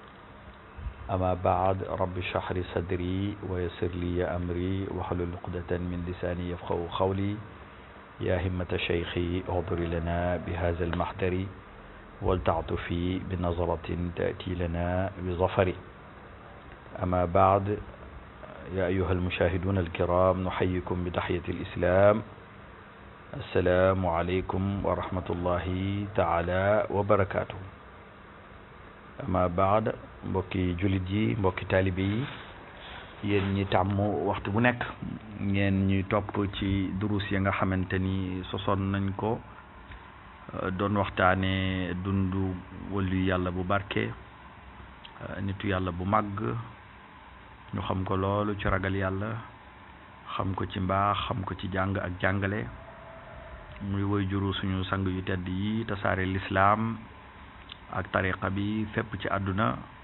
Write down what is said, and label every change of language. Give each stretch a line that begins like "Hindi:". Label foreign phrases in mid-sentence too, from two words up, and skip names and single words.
Arabic: أما بعد رب اشرح لي صدري ويسر لي أمري واحلل عقدة من لساني يفقهوا قولي يا همة شيخي اغفر لنا بهذا المحضر ولتعطفي بنظرة تأتي لنا بظفر أما بعد يا أيها المشاهدون الكرام نحييكم بتحية الإسلام السلام عليكم ورحمة الله تعالى وبركاته أما بعد
Wolof: mbokki jullit yi mbokki taalibe yi yéen ñi tàmm waxtu bu nekk ngeen ñuy topp ci durus yi nga xamante ni sosoon nañ ko doon waxtaane dundu wëllu yàlla bu barke nitu yàlla bu màgg ñu xam ko loolu ci ragal yàlla xam ko ci mbaax xam ko ci jàng ak jàngale muy woy juru suñu sang yu tedd yi tasaare lislaam ak tariqa bi fépp ci àdduna